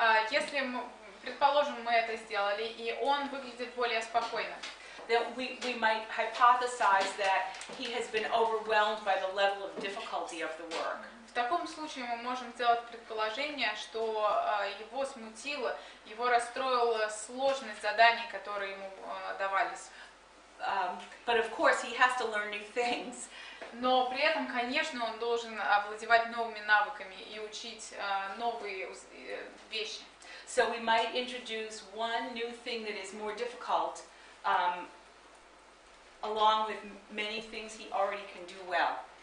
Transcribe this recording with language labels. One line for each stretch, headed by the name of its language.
Russian: Если, предположим, мы это сделали, и он выглядит более спокойно,
English: then we might hypothesize that he has been overwhelmed by the level of difficulty of the work.
Russian: В таком случае мы можем сделать предположение, что его смутило, его расстроила сложность заданий, которые ему давались.
English: But of course he has to learn new things.
Russian: Но при этом, конечно, он должен овладевать новыми навыками и учить новые вещи.
English: So we might introduce one new thing that is more difficult, along with many things he already can do well.